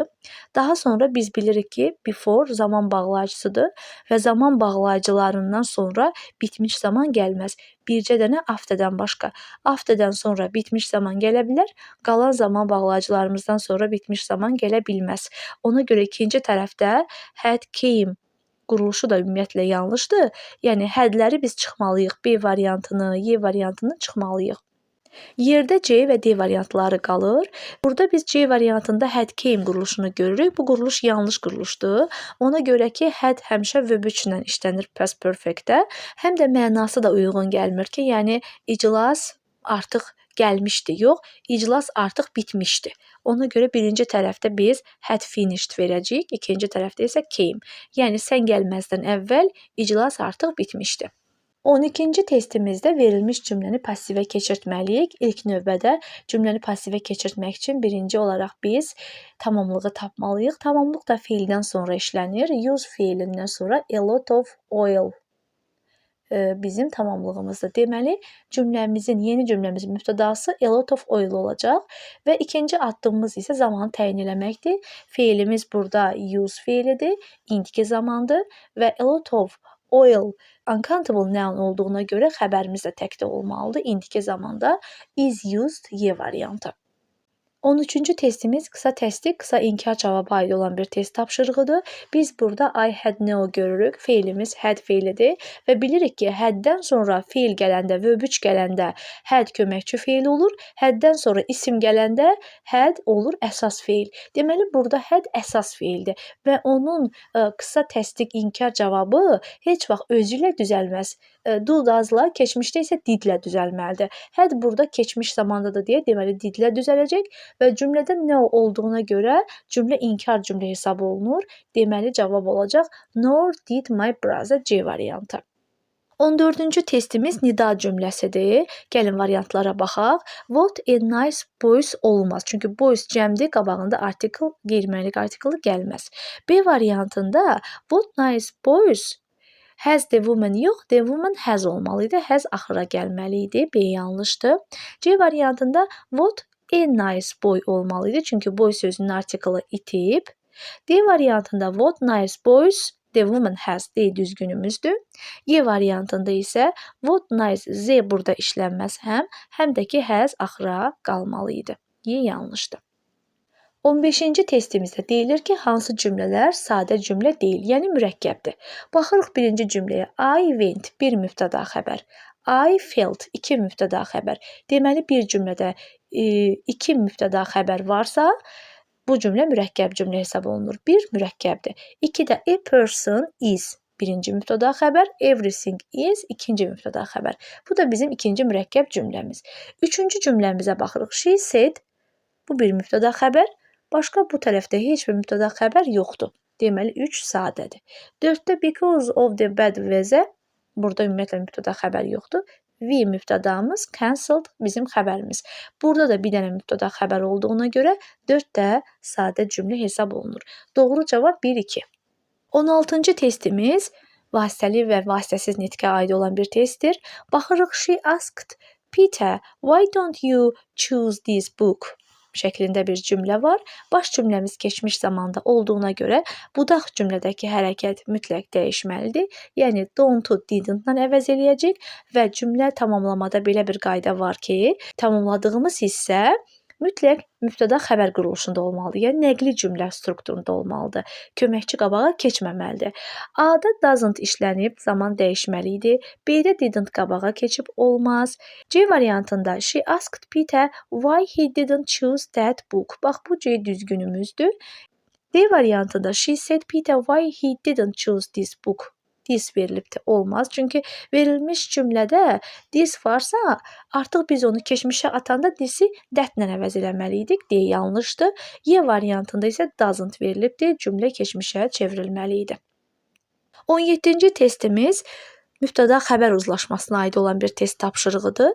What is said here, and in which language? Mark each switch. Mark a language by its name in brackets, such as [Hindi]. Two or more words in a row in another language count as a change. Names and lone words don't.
[Azerbaijani] Daha sonra biz bilirik ki, before zaman bağlayıcısıdır və zaman bağlayıcılarından sonra bitmiş zaman gəlməz. Bircə dənə afterdən başqa. Afterdən sonra bitmiş zaman gələ bilər, qalan zaman bağlayıcılarımızdan sonra bitmiş zaman gələ bilməz. Ona görə ikinci tərəfdə [English] had, came [Azerbaijani] quruluşu da ümumiyyətlə yanlışdır. Yəni, hədləri biz çıxmalıyıq. B variantını, Y variantını çıxmalıyıq. Yerdə C və D variantları qalır. Burada biz C variantında [English] had came [Azerbaijani] quruluşunu görürük. Bu quruluş yanlış quruluşdur. Ona görə ki, had həmişə verb-3-lə işlənir [English] past perfect-də. [Azerbaijani] Həm də mənası da uyğun gəlmir ki, yəni iclas artıq gəlmişdi. Yox, iclas artıq bitmişdi. Ona görə birinci tərəfdə biz [English] had finished [Azerbaijani] verəcəyik, ikinci tərəfdə isə came. Yəni sən gəlməzdən əvvəl iclas artıq bitmişdi. 12-ci testimizdə verilmiş cümləni passivə keçirtməliyik. İlk növbədə cümləni passivə keçirtmək üçün birinci olaraq biz tamamlığı tapmalıyıq. Tamamlıq da feildən sonra işlənir. Use feilindən sonra [English] a lot of oil [Azerbaijani] bizim tamamlığımızdır. Deməli, yeni cümləmizin mübtədası [English] a lot of oil [Azerbaijani] olacaq və ikinci addımımız isə zamanı təyin eləməkdir. Feilimiz burada use feilidir, indiki zamandır və [English] a lot of oil uncountable noun [Azerbaijani] olduğuna görə xəbərimiz də təkdə olmalıdır. İndiki zamanda [English] is used [Azerbaijani] Y variantı. 13-cü testimiz qısa təsdiq, qısa inkar cavabı aid olan bir test tapşırığıdır. Biz burada [English] I had no [Azerbaijani] görürük. Feilimiz had feilidir və bilirik ki, haddən sonra feil gələndə, verb-3 gələndə had köməkçi feil olur. Haddən sonra isim gələndə had olur əsas feil. Deməli, burada had əsas feildir və onun qısa təsdiq inkar cavabı heç vaxt özü ilə düzəlməz. [English] Do, does'la, [Azerbaijani] keçmişdə isə didlə düzəlməlidir. Had burada keçmiş zamandadır deyə, deməli didlə düzələcək və cümlədə no olduğuna görə cümlə inkar cümlə hesab olunur. Deməli cavab olacaq [English] nor did my brother [Azerbaijani] C variantı. 14-cü testimiz nida cümləsidir. Gəlin variantlara baxaq. [English] What a nice boys olmaz. [Azerbaijani] Çünki boys cəmdir, qabağında article, qeyri-müəllaq artiklı gəlməz. B variantında [English] what nice boys has the woman yox, the woman has olmalıydı. [Azerbaijani] Has axıra gəlməliydi. B yanlışdır. C variantında [English] what a nice boy [Azerbaijani] olmalıydı. Çünki boy sözünün artiklı itib. D variantında [English] what nice boys the woman has [Azerbaijani] D düzgünümüzdür. Y variantında isə [English] what nice Z [Azerbaijani] burada işlənməz həm də ki has axıra qalmalıydı. Y yanlışdır. 15-ci testimizdə deyilir ki, hansı cümlələr sadə cümlə deyil, yəni mürəkkəbdir. Baxırıq birinci cümləyə. [English] I went, [Azerbaijani] bir mübtəda xəbər. [English] I felt, [Azerbaijani] iki mübtəda xəbər. Deməli, bir cümlədə iki mübtəda xəbər varsa, bu cümlə mürəkkəb cümlə hesab olunur. Bir mürəkkəbdir. İkidə [English] a person is, [Azerbaijani] birinci mübtəda xəbər. [English] Everything is, [Azerbaijani] ikinci mübtəda xəbər. Bu da bizim ikinci mürəkkəb cümləmiz. Üçüncü cümləmizə baxırıq. [English] She said, [Azerbaijani] bu bir mübtəda xəbər. Başqa bu tərəfdə heç bir mübtəda xəbər yoxdur. Deməli, 3 sadədir. 4-də [English] because of the bad weather, [Azerbaijani] burada ümumiyyətlə mübtəda xəbər yoxdur. We mübtədamız, cancelled bizim xəbərimiz. Burada da bir dənə mübtəda xəbər olduğuna görə 4 də sadə cümlə hesab olunur. Doğru cavab 1-2. 16-cı testimiz vasitəli və vasitəsiz nitqə aid olan bir testdir. Baxırıq, [English] she asked Peter, why don't you choose this book? [Azerbaijani] Şəklində bir cümlə var. Baş cümləmiz keçmiş zamanda olduğuna görə budaq cümlədəki hərəkət mütləq dəyişməlidir. Yəni [English] don't-u didn't-la [Azerbaijani] əvəz eləyəcək və cümlə tamamlamada belə bir qayda var ki, tamamladığımız hissə mütləq mübtəda xəbər quruluşunda olmalıdır. Yəni nəqli cümlə strukturunda olmalıdır. Köməkçi qabağa keçməməlidir. A-da doesn't işlənib, zaman dəyişməli idi. B-də didn't qabağa keçib olmaz. C variantında [English] she asked Peter why he didn't choose that book. [Azerbaijani] Bax, bu C düzgünümüzdür. D variantında [English] she said Peter why he didn't choose this book. [Azerbaijani] This verilibdir, olmaz. Çünki verilmiş cümlədə this varsa, artıq biz onu keçmişə atanda [English] this'i thatlə [Azerbaijani] əvəz eləməliydik. D yanlışdır. Y variantında isə doesn't verilibdir. Cümlə keçmişə çevrilməli idi. 17-ci testimiz mübtəda xəbər uzlaşmasına aid olan bir test tapşırığıdır.